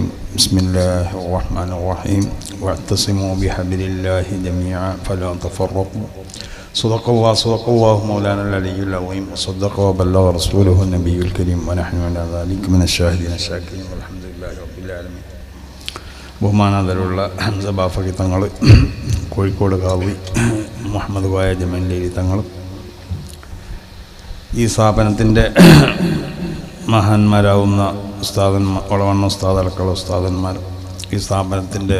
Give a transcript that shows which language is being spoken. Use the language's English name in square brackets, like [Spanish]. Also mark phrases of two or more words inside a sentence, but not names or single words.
[Arabic] بسم الله الرحمن الرحيم. واعتصموا بحبل الله جميعا فلا تفرقوا. صدق الله مولانا العلي العظيم وصدق وبلغ رسوله النبي الكريم ونحن على ذلك من الشاهدين الشاكرين والحمد لله رب العالمين. [Malayalam] ബഹുമാനാദരവുള്ള ഹംസ ബാഫക്കി തങ്ങൾ, കോഴിക്കോട് കാവി മുഹമ്മദ് കോയ ജമീലി തങ്ങൾ, ഈ സ്ഥാപനത്തിൻ്റെ മഹാന്മാരാവുന്ന ഉസ്താദന്മാർ, ഒളവണ്ണ ഉസ്താദ് അടക്കമുള്ള ഉസ്താദന്മാർ, ഈ സ്ഥാപനത്തിൻ്റെ